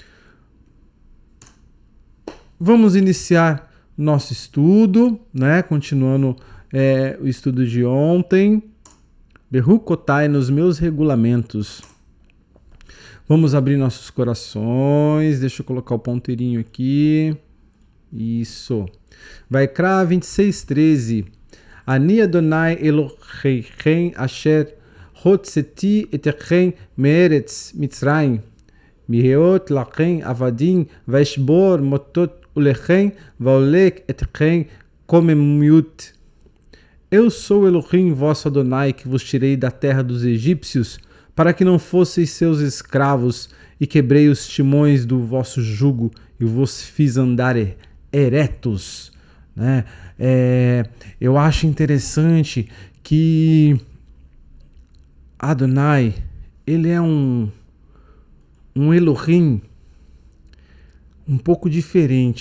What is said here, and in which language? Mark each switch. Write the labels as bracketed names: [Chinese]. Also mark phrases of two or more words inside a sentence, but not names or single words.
[Portuguese] Vamos iniciar nosso estudo, né? Continuando o estudo de ontem. Bechukotai, nos meus regulamentos. Vamos abrir nossos corações. Deixa eu colocar o ponteirinho aqui. Isso. Vaikra 26:13. [Hebrew] אני יהוה אלהיכם אשר הוצאתי אתכם מארץ מצרים מהית להם עבדים ואשבר מטת עלכם ואולך אתכם קוממיות. [Portuguese] Eu sou Elohim, vosso Adonai, que vos tirei da terra dos egípcios, para que não fosseis seus escravos, e quebrei os timões do vosso jugo, e vos fiz andar eretos. Né? Eu acho interessante que Adonai, ele é um Elohim um pouco diferente.